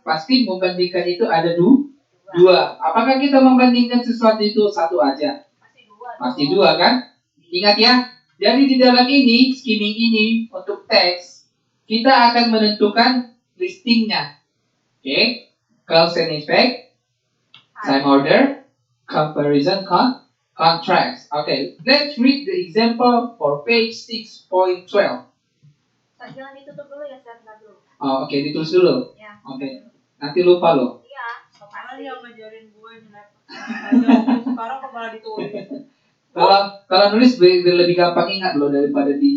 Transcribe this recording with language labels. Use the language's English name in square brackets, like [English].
[Indonesian] Pasti membandingkan itu ada dua. Apakah kita membandingkan sesuatu itu satu aja? Pasti dua kan? Ingat ya. Jadi di dalam ini, skimming ini untuk teks, kita akan menentukan listingnya. Oke? [English] Cause and effect, time order, comparison, contrast. Okay, let's read the example for page 6.12. [Indonesian] Jangan ditutup dulu ya, saya dulu. Oh, oke, ditulis dulu. Ya. Oke. Nanti lupa loh. Iya, Kan yang ngajarin gue jelek. Ayo, sekarang kok malah ditulis. Kalau nulis lebih gampang ingat loh daripada di